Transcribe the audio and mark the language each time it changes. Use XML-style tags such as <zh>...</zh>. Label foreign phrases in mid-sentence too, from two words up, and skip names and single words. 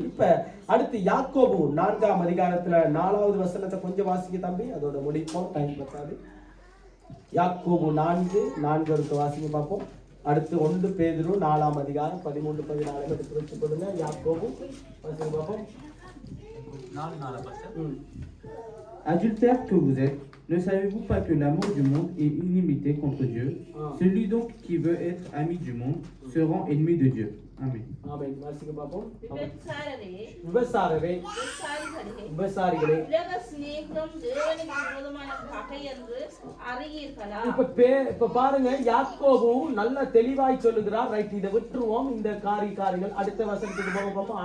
<ta>இப்ப அடுத்து யாக்கோபு 4ஆம் அதிகாரத்துல 4வது வசனத்தை கொஞ்சம் வாசிக்க தம்பி, அதோட முடிப்போம், டைம் பத்தாது. யாக்கோபு 4 வாசிக்க பார்ப்போம். அடுத்து 1 பேதுரு 4ஆம் அதிகாரம் 13-14 எடுத்து வச்சு கொடுங்க. யாக்கோபு வாசிக்க பார்ப்போம்.</ta> <fr>Adultères que vous êtes, ne savez-vous pas que l'amour du monde est inimité contre Dieu? Celui donc qui veut être ami du monde se rend ennemi de Dieu. Amen.</fr> <ta>ஆமென். வாசிக்க பார்ப்போம். விபச்சாரிகளே, விபச்சாரிகளே, உலக சிநேகம் தேவனுக்கு விரோதமான பகை என்று அறியீர்களா? இப்ப பாருங்க, யாக்கோபு நல்ல தெளிவாய் சொல்லுகிறார். ரைட், இதை விட்டுருவோம், இந்த காரியங்கள் அடுத்த வசனத்துக்கு போக பார்ப்போம்.</ta>